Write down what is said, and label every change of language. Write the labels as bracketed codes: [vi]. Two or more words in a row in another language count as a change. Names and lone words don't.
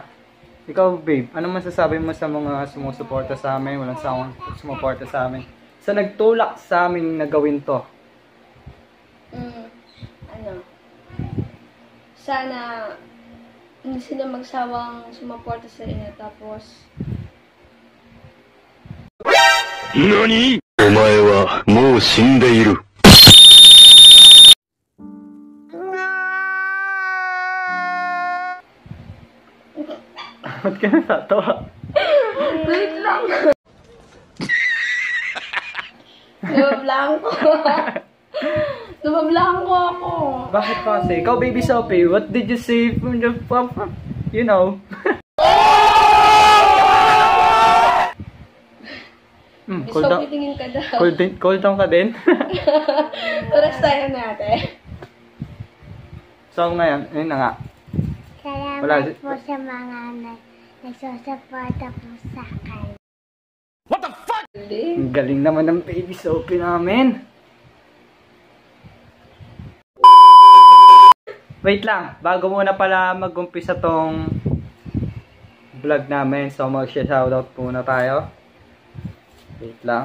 [tl] Ikaw, babe, ano masasabi mo sa mga sumusuporta sa amin, walang sumuporta sa amin, sa nagtulak sa amin na gawin to? Sana hindi sila magsawang sumuporta sa inyo, tapos [ja] NANI?! お前はもう死んでいる。 [tl] Ba't ka natatawa? wait lang. Nabablanko. Nabablanko ako. Bakit pa kasi? Ikaw, [en] Baby Sophie, what did you say from the papa? You know. Cool down. [tl] Tingin ka daw. [en] Cool down [tl] ka din? Oras tayo natin. So ngayon, yun na nga. Salamat po sa mga nagsusuporta po sa akin. [en] What the fuck? [tl] Ang galing naman ng Baby Sophie namin. Wait lang, bago muna pala mag-umpisa tong vlog namin, so mag-shoutout muna tayo. Wait lang.